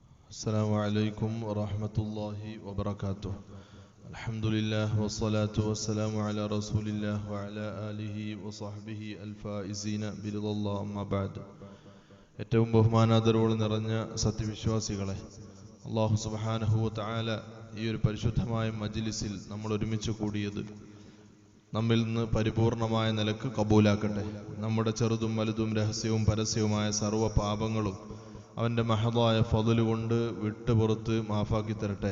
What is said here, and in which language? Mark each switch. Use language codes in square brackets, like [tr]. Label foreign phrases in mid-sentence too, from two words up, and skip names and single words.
[ar] السلام عليكم ورحمة الله وبركاته. الحمد لله والصلاة والسلام على رسول الله وعلى آله وصحبه الفائزين برضا الله أما بعد. [ml] ഏറ്റവും ബഹുമാനാദരവോടെ നിറഞ്ഞ സത്യവിശ്വാസികളെ, അല്ലാഹു [ar] سبحانه وتعالى [ml] ഈ ഒരു പരിശുദ്ധമായ മജ്ലിസിൽ നമ്മൾ ഒരുമിച്ച് കൂടിയത് നമ്മിൽ നിന്ന് പരിപൂർണമായ നിലക്ക് കബൂലാക്കട്ടെ. നമ്മുടെ ചെറുതും വലുതും രഹസ്യവും പരസ്യവുമായ സർവ്വ പാപങ്ങളും അവൻ്റെ മഹദായ ഫضല് കൊണ്ട് വിട്ടുപുറത്ത് മാഫാക്കി തരട്ടെ.